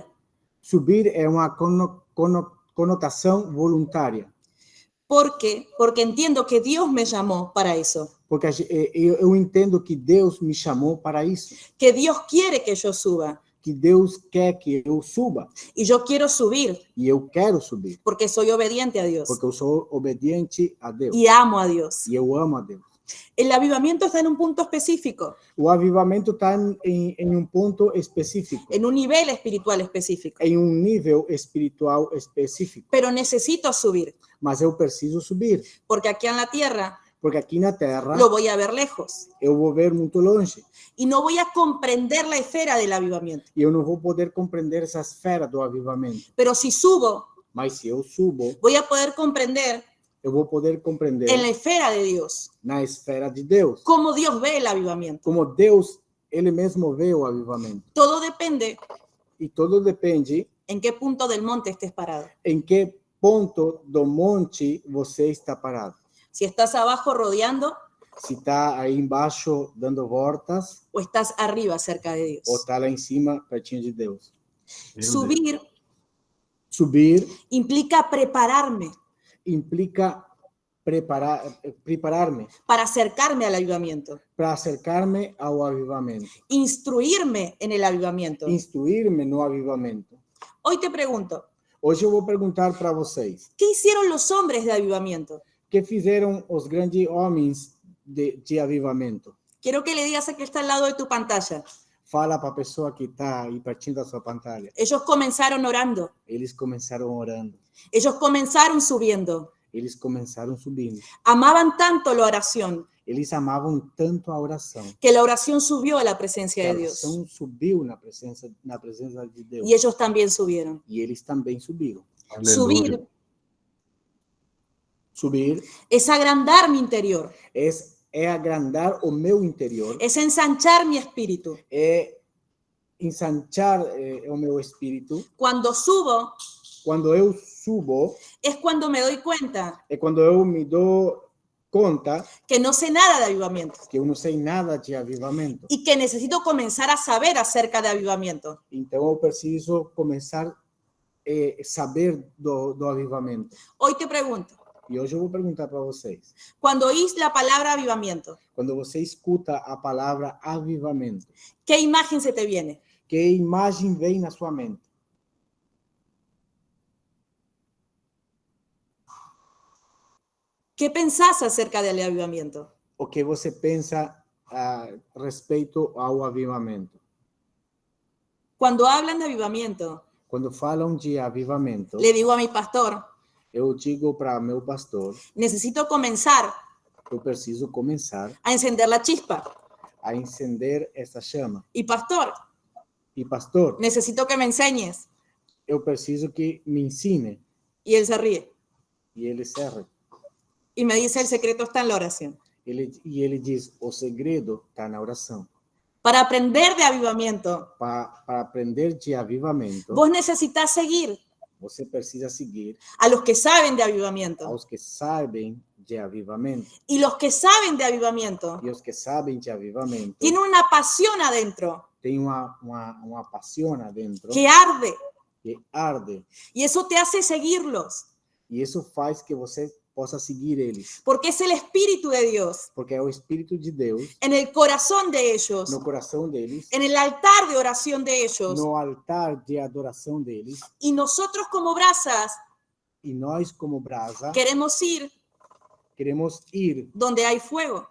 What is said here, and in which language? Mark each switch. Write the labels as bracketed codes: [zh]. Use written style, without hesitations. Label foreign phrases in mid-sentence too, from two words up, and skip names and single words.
[pt] Subir é uma conotação voluntária. [es] ¿Por qué? Porque entiendo que Dios me llamó para eso. [pt] Porque eu entendo que Deus me chamou para isso. [es] Que Dios quiere que yo suba. [pt] Que Deus quer que eu suba. [es] Y yo quiero subir [pt] E eu quero subir. [es] porque soy obediente a Dios. [pt] Porque eu sou obediente a Deus. [es] Y amo a Dios. [pt] E eu amo a Deus. [es] El avivamiento está en un punto específico, [pt] O avivamento está em ponto específico. [es] en un nivel espiritual específico. [pt] Em nível espiritual específico. [es] Pero necesito subir, [pt] Mas eu preciso subir. [es] porque aquí en la tierra [pt] Porque aqui na Terra, [es] lo voy a ver lejos. [pt] eu vou ver muito longe. [es] Y no voy a comprender la esfera del avivamiento. [pt] E eu não vou poder compreender essa esfera do avivamento. [es] Pero si subo, [pt] Mas se eu subo, [es] voy a poder comprender [pt] eu vou poder compreender [es] en la esfera de Dios [pt] na esfera de Deus. [es] cómo Dios ve el avivamiento. [pt] Como Deus, Ele mesmo vê o avivamento. [es] Todo depende [pt] E tudo depende [es] en qué punto del monte estés parado. [pt] em que ponto do monte você está parado. [es] Si estás abajo rodeando [pt] Se está aí embaixo dando voltas [es] o estás arriba cerca de Dios. [pt] ou está lá em cima pertinho de Deus. Meu Deus. [es] Subir [pt] Subir [es] implica prepararme [pt] implica preparar-me [es] para acercarme al avivamiento, [pt] para acercar-me ao avivamento. [es] instruirme en el avivamiento. [pt] Instruir-me no avivamento. [es] Hoy te pregunto, [pt] Hoje eu vou perguntar para vocês, [es] ¿qué hicieron los hombres de avivamiento? [pt] o que fizeram os grandes homens de avivamento? [es] Quiero que le digas a que está al lado de tu pantalla. [pt] Fala para a pessoa que está aí pertinho da sua pantalla. [es] Ellos comenzaron orando, [pt] Eles começaram orando. [es] ellos comenzaron subiendo, [pt] Eles começaram subindo. [es] amaban tanto la oración [pt] Eles amavam tanto a oração. [es] que la oración subió a la presencia [pt] Que a [es] de Dios. [pt] oração subiu na presença de Deus. [es] Y ellos también subieron. [pt] E eles também subiram. Aleluia. [es] Subir Es agrandar mi interior, [pt] é agrandar o meu interior, [es] es ensanchar mi espíritu. [pt] é ensanchar o meu espírito. [es] Cuando subo, [pt] Quando eu subo, [es] es cuando me doy cuenta [pt] é quando eu me dou conta [es] que no sé nada de avivamiento [pt] que eu não sei nada de avivamento. [es] y que necesito comenzar a saber acerca de avivamiento. [pt] Então eu preciso começar a saber do avivamento. [es] Hoy te pregunto, [pt] E hoje eu vou perguntar para vocês. [es] cuando oís la palabra avivamiento, [pt] Quando você escuta a palavra avivamento, [es] ¿qué imagen se te viene? [pt] que imagem vem na sua mente? [es] ¿Qué pensás acerca del avivamiento? [pt] O que você pensa a respeito ao avivamento? [es] Cuando hablan de avivamiento, [pt] Quando falam de avivamento, [es] le digo a mi pastor, [pt] eu digo para meu pastor, [es] necesito comenzar [pt] eu preciso começar [es] a encender la chispa. [pt] a encender essa chama. [es] Y pastor, [pt] E pastor, [es] necesito que me enseñes. [pt] eu preciso que me ensine. [es] Y él se ríe [pt] E ele serve. [es] y me dice, el secreto está en la oración. [pt] Ele diz, o segredo está na oração. [es] Para aprender de avivamiento, [pt] Para aprender de avivamento, [es] vos necesitas seguir [pt] você precisa seguir [es] a los que saben de avivamiento. [pt] aos que sabem de avivamento. [es] Y los que saben de avivamiento [pt] E os que sabem de avivamento [es] tienen una pasión adentro [pt] têm uma paixão dentro [es] que arde. [pt] que arde. [es] Y eso te hace seguirlos, [pt] E isso faz que você possa seguir eles. [es] porque es el Espíritu de Dios [pt] Porque é o Espírito de Deus [es] en el corazón de ellos, [pt] no coração deles, [es] en el altar de oración de ellos. [pt] no altar de adoração deles. [es] Y nosotros como brasas [pt] E nós, como brasa, [es] queremos ir [pt] queremos ir [es] donde hay fuego.